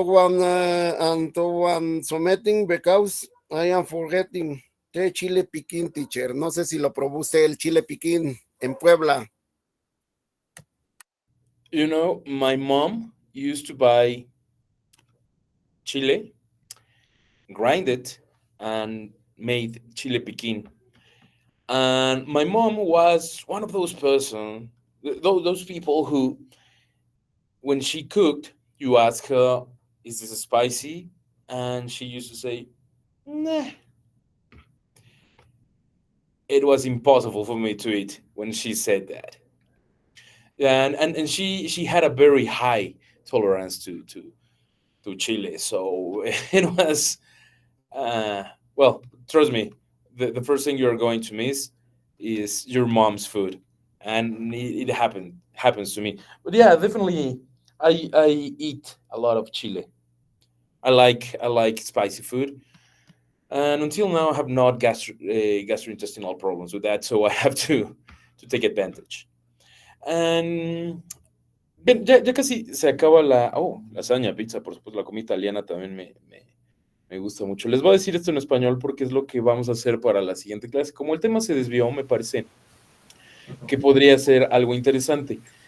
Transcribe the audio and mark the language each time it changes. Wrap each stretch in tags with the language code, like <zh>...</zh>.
<en>Submitting because I am forgetting the chile piquín, teacher.</en> <es>No sé si lo probó usted el chile piquín en Puebla.</es> <en>You know, my mom used to buy chile, grind it, and made chile piquín. And my mom was one of those those people who, when she cooked, you ask her, "Is this spicy?" And she used to say, "Nah." It was impossible for me to eat when she said that. And she had a very high tolerance to chile, so it was well, trust me, the first thing you're going to miss is your mom's food, and it happens to me. But yeah, definitely, I eat a lot of chile. I like spicy food, and until now I have not gastrointestinal problems with that, so I have to take advantage.</en> <es>And bien, ya casi se acaba lasaña, pizza, por supuesto, la comida italiana también me gusta mucho. Les voy a decir esto en español porque es lo que vamos a hacer para la siguiente clase. Como el tema se desvió, me parece que podría ser algo interesante.</es>